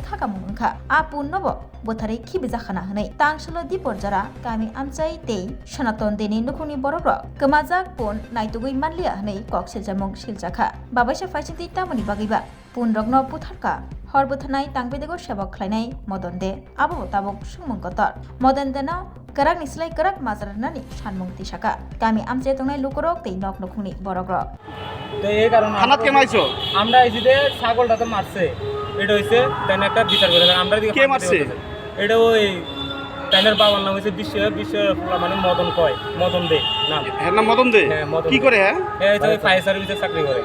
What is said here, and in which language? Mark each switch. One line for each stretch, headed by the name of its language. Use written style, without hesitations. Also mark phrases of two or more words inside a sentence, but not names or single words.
Kok Borok: khakamung ongkha a pun nobo bothare khibijakhana hnei tangsalo diporjara kami amchai tei sanaton deni nukuni borok gamajak pun naitugoi manliya hnei kok siljamung siljakha babaisa faisiti tamani bagaiba Pun Rogno Putharka Hor Buthanai Tangbedego Shebok Klainai Modon de Abo Tabok Sungmung Kotor Modon Dena Karak Nislai Karak Mazarnani Shanmung Tishaka Kami Amche Tongnai Lukurok Tei Nok Nukuni Borogrok
Bangla: তো এই কারণে থানাত কেন আইছো আমরা এসে ছাগলটা তো মারছে এটা হইছে তাই একটা বিচার করে আমরা দিকে কে মারছে এটা ওই তাইনের বাবার নাম হইছে বিশ্ব মানে মদন কয় মদন দে নাম এর নাম মদন দে কি করে হ্যাঁ এই যে
English: fire service
Bangla: চাকরি করে